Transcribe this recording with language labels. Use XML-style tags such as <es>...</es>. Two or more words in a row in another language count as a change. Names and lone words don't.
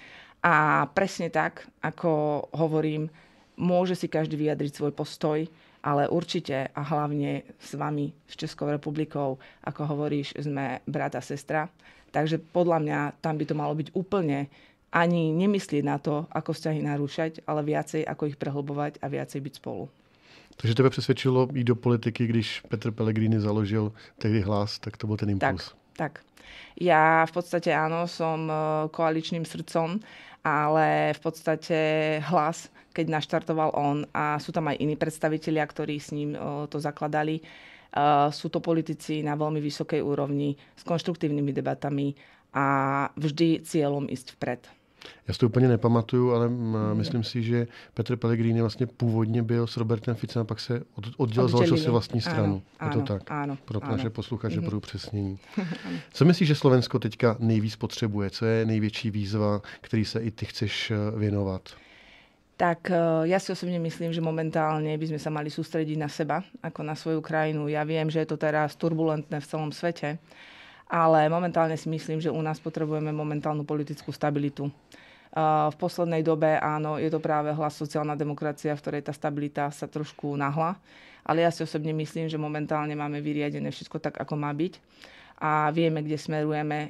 <sk>A presne tak, ako hovorím, môže si každý vyjadriť svoj postoj, ale určite a hlavne s vami, s Českou republikou, ako hovoríš, sme brat a sestra. Takže podľa mňa tam by to malo byť úplne ani nemyslieť na to, ako vzťahy narúšať, ale viacej, ako ich prehlbovať a viacej byť spolu.</sk> <cs>Takže tebe přesvědčilo jít do politiky, když Petr Pellegrini založil tehdy Hlas, tak to byl ten impuls.</cs> <sk>Tak. Ja v podstate áno, som koaličným srdcom, ale v podstate Hlas, keď naštartoval on, a sú tam aj iní predstavitelia, ktorí s ním to zakladali, sú to politici na veľmi vysokej úrovni, s konštruktívnymi debatami a vždy cieľom ísť vpred.</sk> <cs>Já si to úplně nepamatuju, ale myslím si, že Petr Pellegrini vlastně původně byl s Robertem Ficem a pak se oddělil, založil si vlastní stranu.</cs> <sk>Áno, je to tak? Áno.</sk> <cs>Pro naše posluchače budou přesnění. Co myslíš, že Slovensko teďka nejvíc potřebuje? Co je největší výzva, který se i ty chceš věnovat?</cs> <sk>Tak ja si osobne myslím, že momentálne by sme sa mali sústrediť na seba, ako na svoju krajinu. Ja viem, že je to teraz turbulentné v celom svete, ale momentálne si myslím, že u nás potrebujeme momentálnu politickú stabilitu. V poslednej dobe, áno, je to práve Hlas sociálna demokracia, v ktorej tá stabilita sa trošku nahla, ale ja si osobne myslím, že momentálne máme vyriadené všetko tak, ako má byť a vieme, kde smerujeme.</sk>